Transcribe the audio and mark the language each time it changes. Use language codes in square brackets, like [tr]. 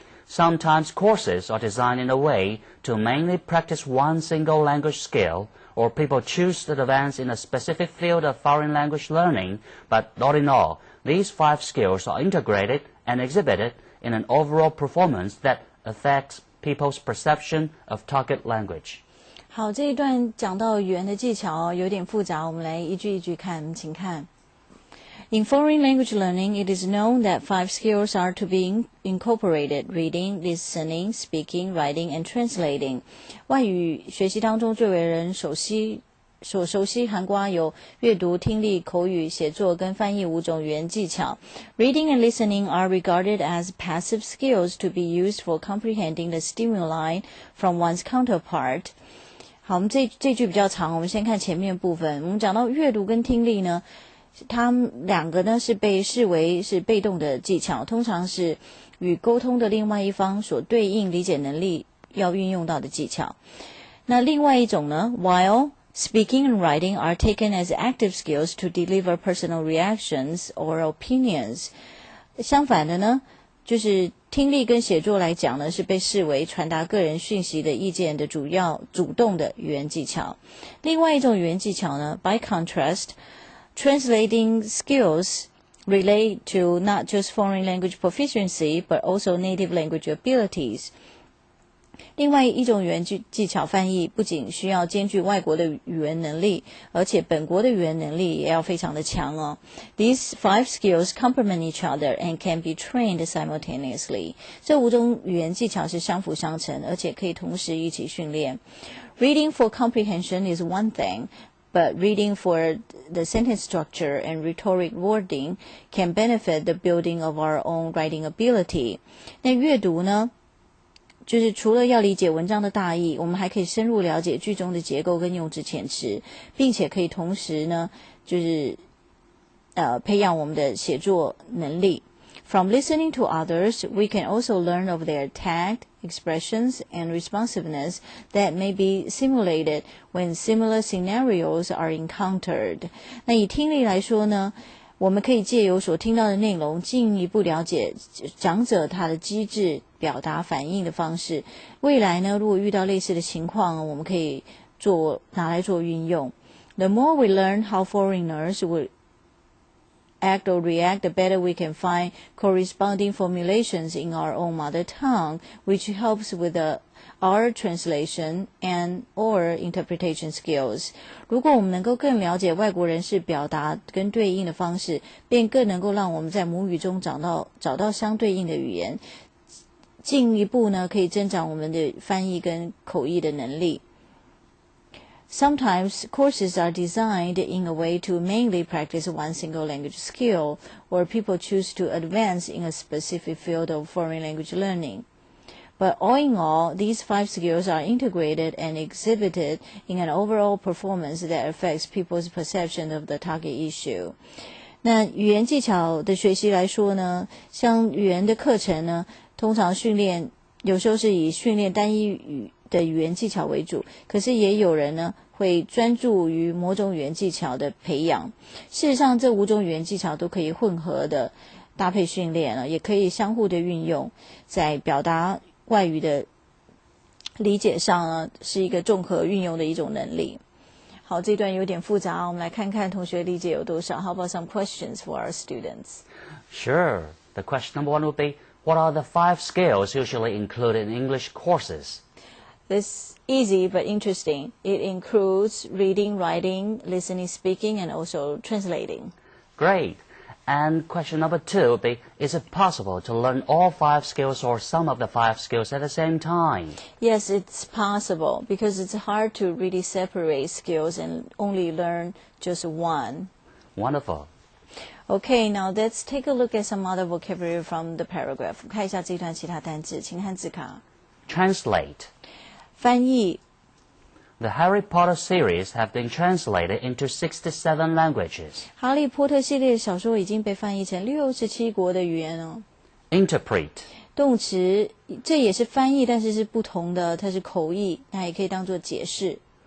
[en] Sometimes courses are designed in a way to mainly practice one single language skill, or people choose to advance in a specific field of foreign language learning, but all in all, these 5 skills are integrated and exhibited in an overall performance that affects people's perception of target language. [zh] 好，这一段讲到语言的技巧有点复杂，我们来一句一句看，请看。 [en] In foreign language learning, it is known that 5 skills are to be incorporated: reading, listening, speaking, writing, and translating. [zh] 外语学习当中最为人所熟悉涵括有阅读、听力、口语、写作跟翻译5种语言技巧。 [en] Reading and listening are regarded as passive skills to be used for comprehending the stimuli from one's counterpart. [zh] 好，我们这句比较长，我们先看前面部分。我们讲到阅读跟听力呢，它们两个呢是被视为是被动的技巧，通常是与沟通的另外一方所对应理解能力要运用到的技巧。那另外一种呢 [en] ，while speaking and writing are taken as active skills to deliver personal reactions or opinions. [zh] 相反的呢，就是听力跟写作来讲呢，是被视为传达个人讯息的意见的主动的语言技巧。另外一种语言技巧呢 [en] ，by contrast, translating skills relate to not just foreign language proficiency, but also native language abilities. [zh] 另外一种语言技巧翻译不仅需要兼具外国的语言能力，而且本国的语言能力也要非常的强哦。 [en] These 5 skills complement each other and can be trained simultaneously. [zh] 这5种语言技巧是相辅相成，而且可以同时一起训练。 [en] Reading for comprehension is one thing, but reading for the sentence structure and rhetoric wording can benefit the building of our own writing ability. [zh] 那阅读呢？就是除了要理解文章的大意，我们还可以深入了解句中的结构跟用字遣词，并且可以同时呢，就是培养我们的写作能力。 [en] From listening to others, we can also learn of their tact, expressions, and responsiveness that may be simulated when similar scenarios are encountered. [zh] 那以听力来说呢，我们可以借由所听到的内容，进一步了解讲者他的机智、表达、反应的方式。未来呢，如果遇到类似的情况，我们可以拿来做运用。 [en] The more we learn how foreigners would act or react, the better we can find corresponding formulations in our own mother tongue, which helps with our translation and or interpretation skills. [zh] 如果我们能够更了解外国人士表达跟对应的方式，便更能够让我们在母语中找到相对应的语言，进一步呢可以增长我们的翻译跟口译的能力。 [en] Sometimes courses are designed in a way to mainly practice one single language skill, or people choose to advance in a specific field of foreign language learning. But all in all, these 5 skills are integrated and exhibited in an overall performance that affects people's perception of the target issue. [zh] 那语言技巧的学习来说呢，像语言的课程呢，通常训练有时候是以训练单一语的语言技巧为主，可是也有人呢会专注于某种语言技巧的培养。事实上，这5种语言技巧都可以混合的搭配训练了，也可以相互的运用，在表达外语的理解上呢，是一个综合运用的一种能力。好，这段有点复杂，我们来看看同学理解有多少。 [en] How about some questions for our students? Sure. The question number 1 would be, what are the 5 skills usually included in English courses? This easy but interesting. It includes reading, writing, listening, speaking, and also translating. Great. And question number 2 would be, is it possible to learn all 5 skills or some of the 5 skills at the same time? Yes, it's possible because it's hard to really separate skills and only learn just one. Wonderful. Okay, now let's take a look at some other vocabulary from the paragraph. [zh] 看一下这段其他单字，请看字卡。 [en] Translate. [zh] 翻译。 [en] The Harry Potter series have been translated into 67 languages. [zh] 哈利波特系列的小说已经被翻译成67国的语言哦。 [en] Interpret. [zh] 动词，这也是翻译，但是是不同的，它是口译，那也可以当作解释。